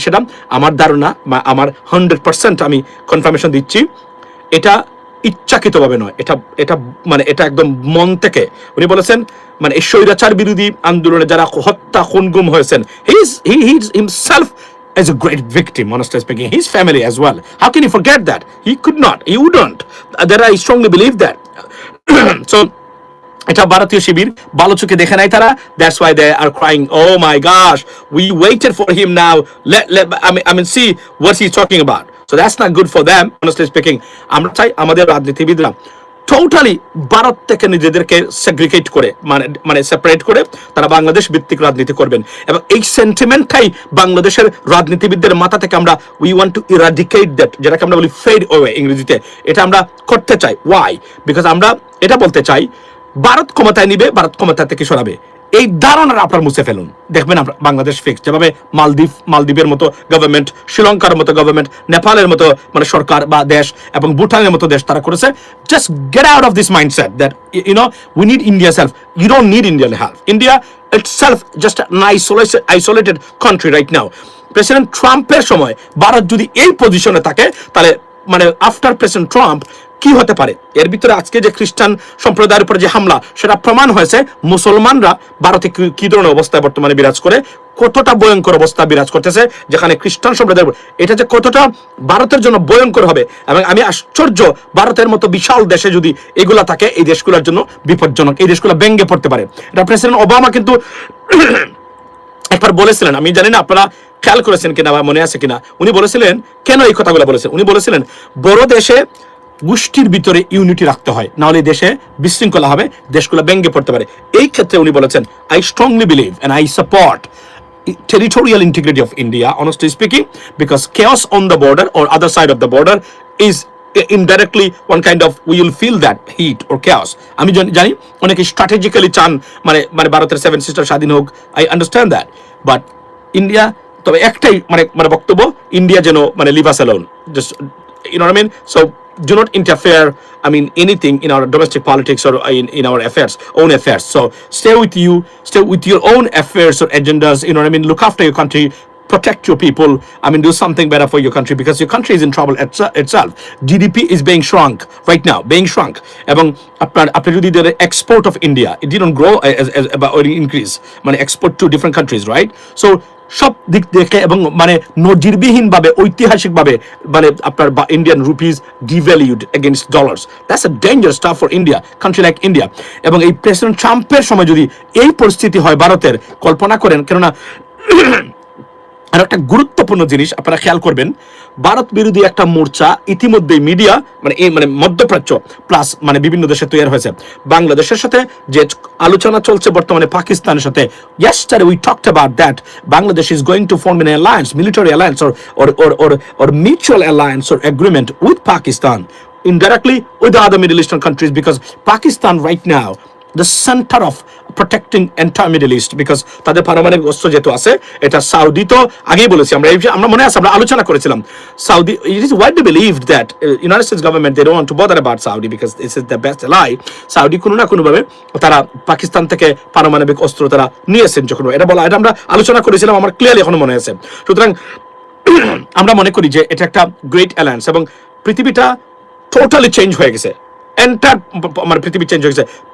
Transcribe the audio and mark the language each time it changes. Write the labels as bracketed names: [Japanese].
[Bangla] সেটা আমার ধারণা বা আমার 100% আমি কনফার্মেশন দিচ্ছি, এটা ইচ্ছাকৃতভাবে নয়, এটা মানে এটা একদম মন থেকে উনি বলেছেন। মানে এই স্বৈরাচার বিরোধী আন্দোলনে যারা হত্যা খুন গুম হয়েছেন, [English] He is himself as a great victim, honestly speaking, his family as well. How can you forget that? He could not, he wouldn't. That I strongly believe that. So, [Bangla] এটা ভারতীয় শিবির ভালো চোখে দেখে নাই তারা, [English] that's why they are crying, oh my gosh, we waited for him now, I mean see what he's talking about. So that's not good for them, honestly speaking. [Bangla] আমরা চাই আমাদের রাজনীতিবিদরা টোটালি ভারত থেকে নিজেদেরকে সেগ্রিগেট করে মানে সেপারেট করে তারা বাংলাদেশ ভিত্তিক রাজনীতি করবেন, এবং এই সেন্টিমেন্টটাই বাংলাদেশের রাজনীতিবিদদের মাথা থেকে আমরা [English] we want to eradicate that, [Bangla] যেটাকে আমরা বলি ফেড ওয়ে ইংরেজিতে, এটা আমরা করতে চাই। ওয়াই? বিকজ আমরা এটা বলতে চাই ভারত ক্ষমতায় নিবে, ভারত ক্ষমতা থেকে সরাবে, এই ধারণাটা আপনার মুছে ফেলুন, দেখবেন বাংলাদেশ ফিক্স। যেভাবে মালদ্বীপের মতো গভর্নমেন্ট, শ্রীলঙ্কার মতো গভর্নমেন্ট, নেপালের মতো মানে সরকার বা দেশ, এবং ভুটানের মতো দেশ তারা করেছে, [English] Just get out of this mindset that we need India self. You don't need Indian help. India itself just an isolated country right now. [Bangla] President ট্রাম্পের সময় ভারত যদি এই পজিশনে থাকে, তাহলে মানে [English] after president Trump [Bangla] কি হতে পারে? এর ভিতরে আজকে যে খ্রিস্টান সম্প্রদায়ের উপরে যে হামলা, সেটা প্রমাণ হয়েছে মুসলমানরা ভারতে কি ধরনের অবস্থায় বর্তমানে বিরাজ করে, কতটা ভয়ঙ্কর অবস্থা বিরাজ করতেছে, যেখানে খ্রিস্টান সম্প্রদায়ের এটা যে কতটা ভারতের জন্য ভয়ঙ্কর হবে। এবং আমি আশ্চর্য, ভারতের মতো বিশাল দেশে যদি এগুলা থাকে, এই দেশগুলোর জন্য বিপজ্জনক, এই দেশগুলো ভেঙে পড়তে পারে। এটা প্রেসিডেন্ট ওবামা কিন্তু একবার বলেছিলেন, আমি জানি না আপনারা খেয়াল করেছেন কিনা বা মনে আছে কিনা, উনি বলেছিলেন, কেন এই কথাগুলো বলেছেন, উনি বলেছিলেন বড় দেশে গোষ্ঠীর ভিতরে ইউনিটি রাখতে হয়, না হলে দেশে বিশৃঙ্খলা হবে, দেশগুলো ভেঙে পড়তে পারে। এই ক্ষেত্রে উনি বলেছেন, [English] I strongly believe and I support territorial integrity of India, honestly speaking, because chaos on the border or other side of the border is indirectly one kind of, we will feel that heat or chaos. [Bangla] আমি জানি অনেকে strategically চান মানে ভারতের 7 sister স্বাধীন হোক, [English] I understand that, but India, [Bangla] তবে একটাই মানে বক্তব্য, ইন্ডিয়া যেন মানে [English] Leave us alone, just you know what I mean? So do not interfere, I mean, anything in our domestic politics or in our own affairs. So stay with your own affairs or agendas, you know what I mean? Look after your country, protect your people, I mean, do something better for your country, because your country is in trouble itself. GDP is being shrunk right now, [Bangla] এবং আপনার যদি [English] export of India, it didn't grow or increase, মানে export to different countries, right? So [Bangla] সব দিক দেখে এবং মানে নজিরবিহীন ভাবে, ঐতিহাসিক ভাবে মানে আপনার [English] Indian rupees devalued against dollars, that's a dangerous stuff for India, country like India. [Bangla] এবং এই প্রেসিডেন্ট ট্রাম্পের সময় যদি এই পরিস্থিতি হয় ভারতের, কল্পনা করেন, কেননা আর একটা গুরুত্বপূর্ণ জিনিস আপনারা খেয়াল করবেন, ভারত বিরোধী একটা মোর্চা ইতিমধ্যে মিডিয়া মানে মধ্যপ্রাচ্য প্লাস মানে বিভিন্ন দেশে তৈরি হয়েছে। বাংলাদেশের সাথে যে আলোচনা চলছে বর্তমানে পাকিস্তানের সাথে, [English] yesterday we talked about that Bangladesh is going to form an alliance, military alliance or mutual alliance or agreement with Pakistan, indirectly with the other Middle Eastern countries, because Pakistan right now the center of protecting entire Middle East, because [Bangla] তাদের পারমাণবিক অস্ত্র যেহেতু আছে, এটা Southee তো আগেই বলেছি আমরা মনে আছে, আমরা আলোচনা করেছিলাম Southee, [English] it is widely believed that United States government, they don't want to bother about Saudi because this is the best ally. [Bangla] Southee কোনো না কোনো ভাবে তারা পাকিস্তান থেকে পারমাণবিক অস্ত্র তারা নিয়েছেন, যখন এটা বলা, এটা আমরা আলোচনা করেছিলাম, আমার ক্লিয়ারলি এখনো মনে আছে। সুতরাং আমরা মনে করি যে এটা একটা গ্রেট অ্যালায়েন্স, এবং পৃথিবীটা টোটালি চেঞ্জ হয়ে গেছে, এন্টার মানে পৃথিবী চেঞ্জ হয়ে গেছে।